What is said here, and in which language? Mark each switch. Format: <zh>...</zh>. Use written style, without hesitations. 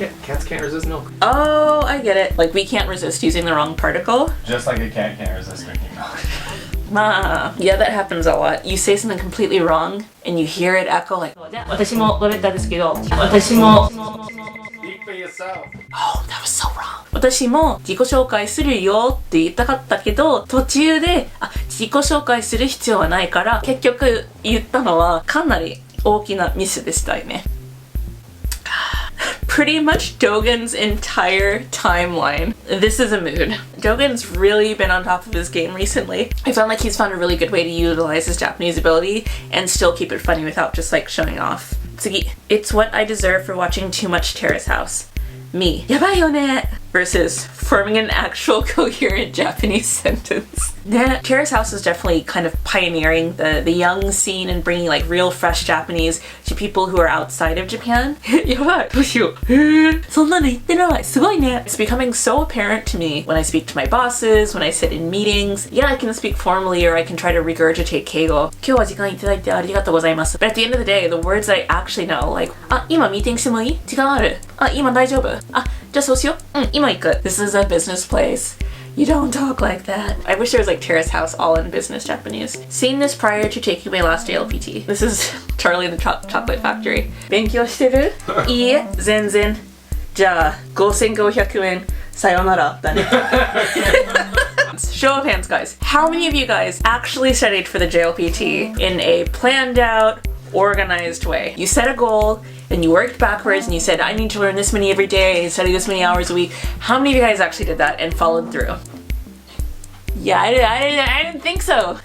<en>cats can't resist milk. Oh, I get it. Like we can't resist using the wrong particle. Just like a cat can't resist drinking milk. Yeah, that happens a lot. You say something completely wrong and you hear it echo like,</en> <ja>私もロレッタですけど、私も</ja> <en>Speak for yourself. Oh, that was so wrong.</en> <ja>私も自己紹介するよって言いたかったけど、途中で、自己紹介する必要はないから、結局言ったのはかなり大きなミスでしたよね。</ja> <en>Pretty much Dogen's entire timeline. This is a mood. Dogen's really been on top of his game recently. I found like he's found a really good way to utilize his Japanese ability and still keep it funny without just like showing off.</en> <ja>次.</ja> <en>It's what I deserve for watching too much Terrace House. Me.</en> <ja>やばいよね</ja> <en>versus forming an actual coherent Japanese sentence. Terrace House is definitely kind of pioneering the young scene and bringing like real fresh Japanese to people who are outside of Japan.</en> <ja>やばいどうしようそんなの言ってないすごいね</ja> <en>It's becoming so apparent to me when I speak to my bosses, when I sit in meetings. Yeah, I can speak formally or I can try to regurgitate Keigo.</en> <ja>今日は時間いただいてありがとうございます</ja> <en>But at the end of the day, the words that I actually know, like</en> <ja>今ミーティングしてもいい時間ある今大丈夫じゃあそうしよう今行く</ja> <en>This is a business place. You don't talk like that. I wish there was like Terrace House all in business Japanese. Seen this prior to taking my last JLPT. This is Charlie and the Chocolate Factory.</en> <ja>勉強してるいいえ全然じゃあ5500円さよならだね</ja> <en>Show of hands, guys. How many of you guys actually studied for the JLPT in a planned out, organized way? You set a goal and you worked backwards and you said, I need to learn this many every day and study this many hours a week. How many of you guys actually did that and followed through? Yeah, I didn't think so.</en>